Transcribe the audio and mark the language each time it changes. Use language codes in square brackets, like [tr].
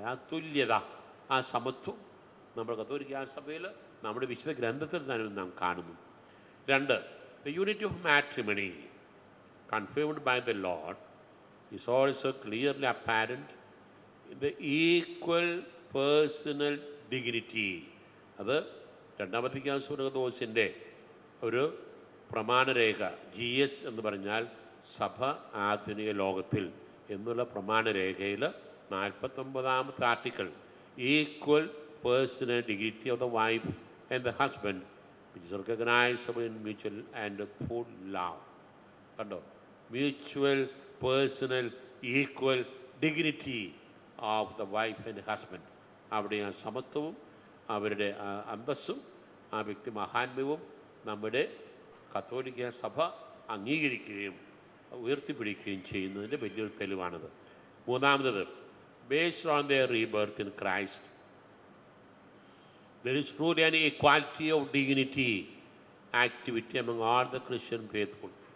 [ml] തുല്യത, ആ സമത്വം നമ്മുടെ കത്തോലിക്ക സഭയിൽ നമ്മുടെ വിശുദ്ധ ഗ്രന്ഥത്തിൽ തന്നെ നാം കാണുന്നു. [en] 2, the unity of matrimony confirmed by the Lord is also clearly apparent in the equal personal dignity. [ml] അത് 2-ാം വത്തിക്കാൻ സുനകദോസിൻ്റെ ഒരു പ്രമാണരേഖ, GS എന്ന് പറഞ്ഞാൽ സഭ ആധുനിക ലോകത്തിൽ എന്നുള്ള പ്രമാണരേഖയിൽ 49-ാമത്തെ article, [en] Equal personal dignity of the wife and the husband which is recognisable in mutual and full love. [ml] കണ്ടോ? [en] Mutual personal equal dignity of the wife and husband. [ml] അവിടെ ആ സമത്വവും അവരുടെ അന്തസ്സും ആ വ്യക്തി മഹാത്മ്യവും നമ്മുടെ കത്തോലിക്ക സഭ അംഗീകരിക്കുകയും ഉയർത്തിപ്പിടിക്കുകയും ചെയ്യുന്നതിൻ്റെ വലിയൊരു തെളിവാണിത്. [en] 3-ാമത്, based on their rebirth in Christ, there is truly an equality of dignity activity among all the Christian faithful.